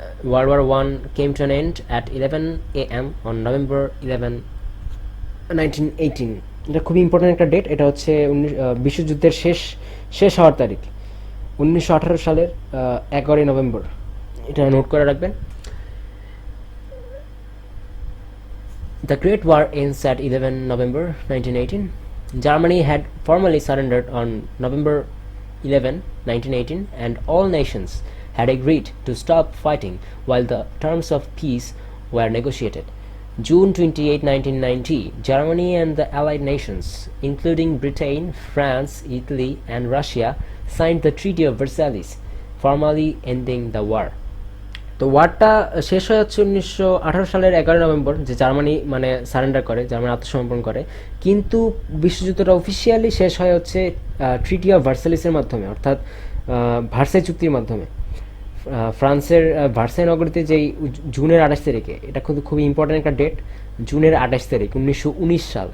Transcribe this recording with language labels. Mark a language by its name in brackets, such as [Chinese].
[English] World war one came to an end at 11 AM on November 11, 1918। [Bangla] এটা খুবই important একটা date. এটা হচ্ছে বিশ্বযুদ্ধের শেষ হওয়ার তারিখ 1918 সালের 11 নভেম্বর। এটা নোট করে রাখবেন। [English] The Great War ends at 11 November 1918. Germany had formally surrendered on November 11, 1918, and all nations had agreed to stop fighting while the terms of peace were negotiated. June 28, 1990, Germany and the Allied nations, including Britain, France, Italy, and Russia, signed the Treaty of Versailles, formally ending the war. [Bangla] তো ওয়ারটা শেষ হয়ে হচ্ছে 1918 সালের 11 November, যে Germany মানে surrender করে, Germany আত্মসমর্পণ করে। কিন্তু বিশ্বযুদ্ধটা অফিসিয়ালি শেষ হয় হচ্ছে ট্রিটি অফ ভার্সাইলিসের মাধ্যমে, অর্থাৎ ভার্সাই চুক্তির মাধ্যমে। ফ্রান্সের ভার্সাই নগরীতে যেই জুনের 28 তারিখে, এটা কিন্তু খুবই ইম্পর্টেন্ট একটা ডেট, জুনের 28 তারিখ 1919 সাল।